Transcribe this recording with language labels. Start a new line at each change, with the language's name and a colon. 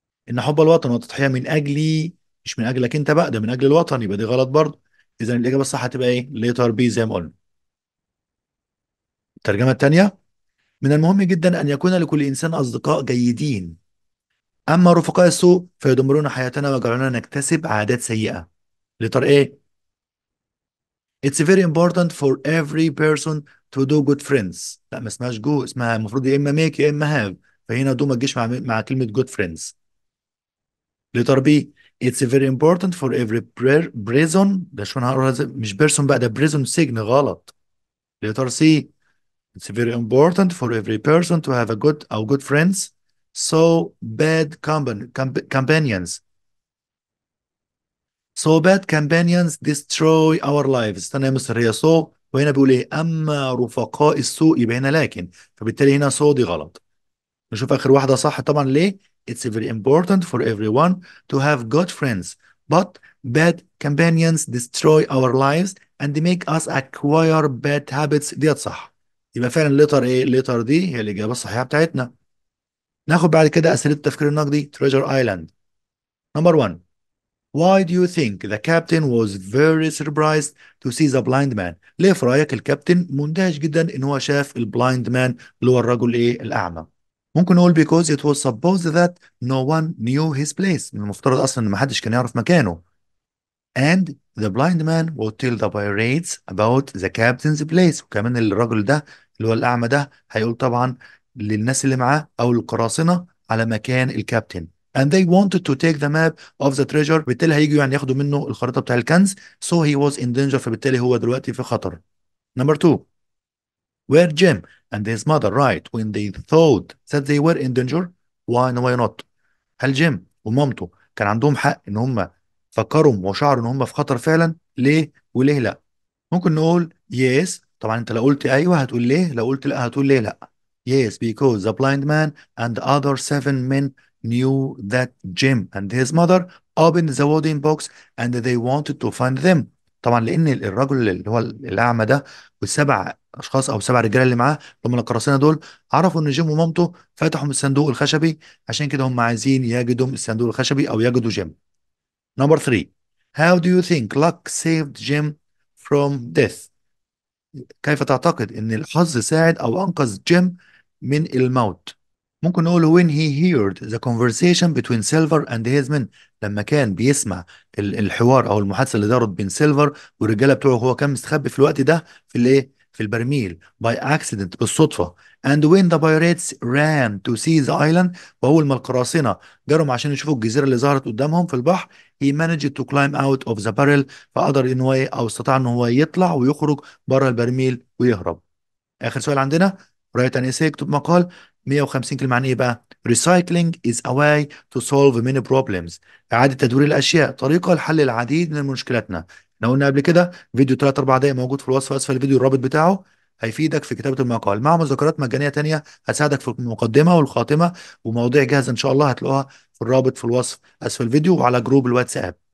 Arabic: ان حب الوطن والتضحيه من اجلي، مش من اجلك انت بقى، ده من اجل الوطن، يبقى دي غلط برضه. اذا الاجابه الصح هتبقى ايه؟ ليتر بي زي ما قلنا. الترجمه الثانيه: من المهم جدا ان يكون لكل انسان اصدقاء جيدين، اما رفقاء السوء فيدمرون حياتنا ويجعلنا نكتسب عادات سيئه.
English: Letter A: It's very important for every person to do good friends.
Arabic: لا، ما اسمهاش جو، اسمها المفروض يا اما ميك يا اما هاف، فهنا دو ما تجيش مع كلمه
English: good friends. Letter B: It's very important for every prison.
Arabic: ده شو انا هقولها مش بيرسون بقى، ده بريزون سجن، غلط.
English: letter C: It's very important for every person to have a good
Arabic: أو
English: good friends so bad companions. So bad companions destroy our lives.
Arabic: استنى يا مستر، هي so وهنا بيقول ايه؟ اما رفقاء السوء، يبقى هنا لكن، فبالتالي هنا so دي غلط. نشوف اخر واحده صح طبعا ليه.
English: It's very important for everyone to have good friends but bad companions destroy our lives and make us acquire bad habits.
Arabic: ديت صح. يبقى فعلا لتر ايه؟ لتر دي هي الاجابه الصحيحه بتاعتنا. ناخد بعد كده اسئله التفكير النقدي. Treasure Island.
English: Number one: Why do you think the captain was very surprised to see the blind man?
Arabic: ليه في رأيك الكابتن مندهش جدا ان هو شاف البلايند مان اللي هو الرجل ايه؟ الأعمى. ممكن نقول
English: because it was supposed that no one knew his place.
Arabic: من المفترض اصلا ان محدش كان يعرف مكانه.
English: And the blind man would tell the pirates about the captain's place.
Arabic: وكمان الرجل ده اللي هو الأعمى ده هيقول طبعا للناس اللي معاه أو القراصنة على مكان الكابتن.
English: And they wanted to take the map of the treasure.
Arabic: بالتالي هيجوا يعني ياخدوا منه الخريطة بتاع الكنز.
English: So he was in danger.
Arabic: فبالتالي هو دلوقتي في خطر.
English: Number two: Were Jim and his mother right when they thought that they were in danger? Why not?
Arabic: هل جيم ومامته كان عندهم حق ان هم فكروا وشعروا ان هم في خطر فعلا؟ ليه وليه لا؟ ممكن نقول yes. طبعا انت لو قلت ايوه هتقول ليه، لو قلت لا هتقول ليه لا.
English: Yes, because the blind man and the other seven men knew that Jim and his mother opened the wooden box and they wanted to find them.
Arabic: طبعا لان الرجل اللي هو الاعمى ده والسبع اشخاص او سبع رجاله اللي معاه اللي هم القراصنه دول عرفوا ان جيم ومامته فتحوا من الصندوق الخشبي، عشان كده هم عايزين يجدوا الصندوق الخشبي او يجدوا جيم.
English: Number three: How do you think luck saved Jim from death?
Arabic: كيف تعتقد ان الحظ ساعد او انقذ جيم من الموت؟ ممكن نقول
English: when he heard the conversation between Silver and his men.
Arabic: لما كان بيسمع الحوار او المحادثه اللي دارت بين سيلفر والرجاله بتوعه، هو كان مستخبي في الوقت ده في الايه؟ في البرميل
English: by accident،
Arabic: بالصدفه.
English: and when the pirates ran to see the island،
Arabic: واول ما القراصنه جروا عشان يشوفوا الجزيره اللي ظهرت قدامهم في البحر،
English: he managed to climb out of the barrel.
Arabic: فقدر ان هو او استطاع ان هو يطلع ويخرج بره البرميل ويهرب. اخر سؤال عندنا: write an essay. اكتب مقال 150 كلمه عن ايه بقى؟
English: recycling is a way to solve many problems.
Arabic: اعاده تدوير الاشياء طريقه لحل العديد من مشكلاتنا. احنا قلنا قبل كده فيديو 3 4 دقائق موجود في الوصف اسفل الفيديو، الرابط بتاعه هيفيدك في كتابه المقال مع مذكرات مجانيه تانية هتساعدك في المقدمه والخاتمه، ومواضيع جاهزه ان شاء الله هتلاقوها في الرابط في الوصف اسفل الفيديو وعلى جروب الواتساب.